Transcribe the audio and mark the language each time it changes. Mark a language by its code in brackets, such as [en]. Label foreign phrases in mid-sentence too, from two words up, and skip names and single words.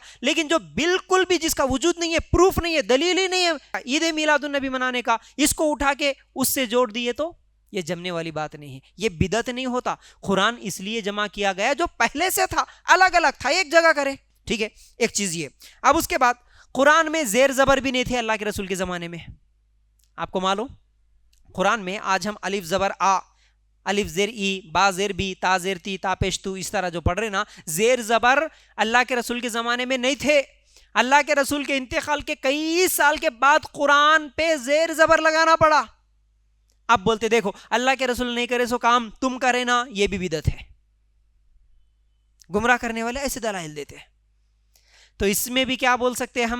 [ur] لیکن جو بالکل بھی جس کا وجود نہیں ہے، پروف نہیں ہے، دلیل ہی نہیں ہے عید میلاد النبی منانے کا، اس کو اٹھا کے اس سے جوڑ دیے تو یہ جمنے والی بات نہیں ہے، یہ بدعت نہیں ہوتا۔ قرآن اس لیے جمع کیا گیا جو پہلے سے تھا، الگ الگ تھا، ایک جگہ کرے۔ ٹھیک ہے، ایک چیز یہ۔ اب اس کے بعد قرآن میں زیر زبر بھی نہیں تھے اللہ کے رسول کے زمانے میں۔ آپ کو معلوم قرآن میں آج ہم الف زبر آ، الف زیر ای، با زیر بی، تا زیر تی، تا پیش تو، اس طرح جو پڑھ رہے نا، زیر زبر اللہ کے رسول کے زمانے میں نہیں تھے۔ اللہ کے رسول کے انتقال کے کئی سال کے بعد قرآن پہ زیر زبر لگانا پڑا۔ اب بولتے دیکھو اللہ کے رسول نہیں کرے سو کام تم کرے نا، یہ بھی بدعت ہے۔ گمراہ کرنے والے ایسے دلائل دیتے ہیں۔ تو اس میں بھی کیا بول سکتے ہم؟